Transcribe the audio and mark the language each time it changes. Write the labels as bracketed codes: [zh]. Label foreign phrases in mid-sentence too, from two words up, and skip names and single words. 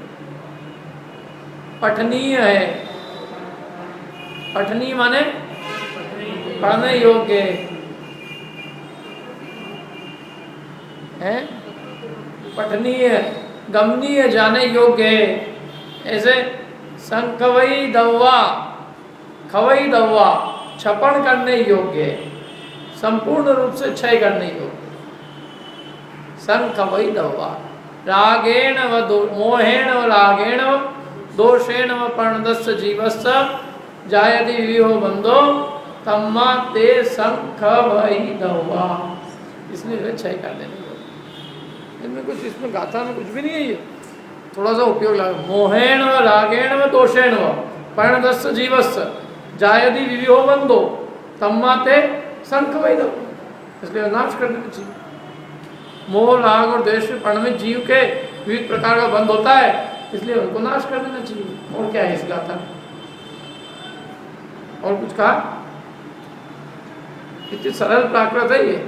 [hi] पठनीय है, पठनीय माने पढ़ने योग्य है, पठनीय, गमनीय, जाने योग्य है। ऐसे [pra] संखवई दवा, खवई दवा, [hi] छपन करने योग्य है, संपूर्ण रूप से क्षय करने योग्य। [pra] संखवई दवा, रागेण व मोहेण व रागेण व दोषेण व परिणतस्य जीवस्य जायति विविहो बंधो तम्मा ते संखवई दवा। [hi] इसलिए वे क्षय कर देने योग्य। इनमें कुछ, इसमें गाथा में कुछ भी नहीं है, ये थोड़ा सा उपयोग लगा। [pra] मोहेण व रागेण व दोषेण व परिणतस्य जीवस्य जायति विविहो बंधो तम्मा ते संखवई दवा। [hi] इसलिए नाश कर देना चाहिए। मोह राग और द्वेष से परिणमित जीव के विविध प्रकार का बंध होता है, इसलिए उनको नाश कर देना चाहिए। और क्या है इस गाथा में? और कुछ कहा? इतनी सरल प्राकृत है ये।